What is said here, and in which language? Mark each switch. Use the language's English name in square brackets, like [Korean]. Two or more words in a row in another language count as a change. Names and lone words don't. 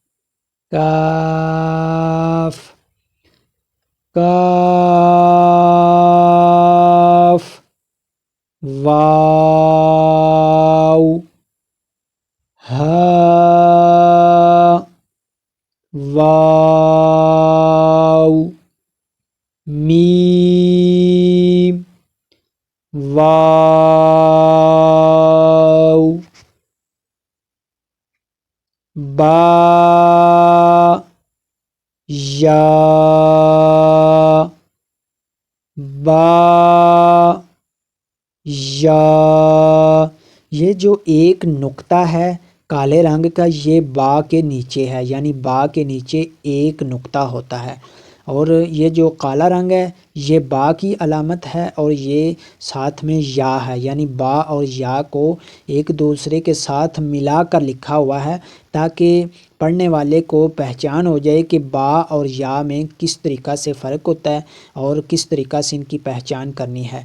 [Urdu] کاف کاف واو ہا واو میم واو با یا با یا۔ یہ جو ایک نقطہ ہے کالے رنگ کا یہ با کے نیچے ہے، یعنی با کے نیچے ایک نقطہ ہوتا ہے، اور یہ جو کالا رنگ ہے یہ با کی علامت ہے اور یہ ساتھ میں یا ہے، یعنی با اور یا کو ایک دوسرے کے ساتھ ملا کر لکھا ہوا ہے تاکہ پڑھنے والے کو پہچان ہو جائے کہ با اور یا میں کس طریقہ سے فرق ہوتا ہے اور کس طریقہ سے ان کی پہچان کرنی ہے۔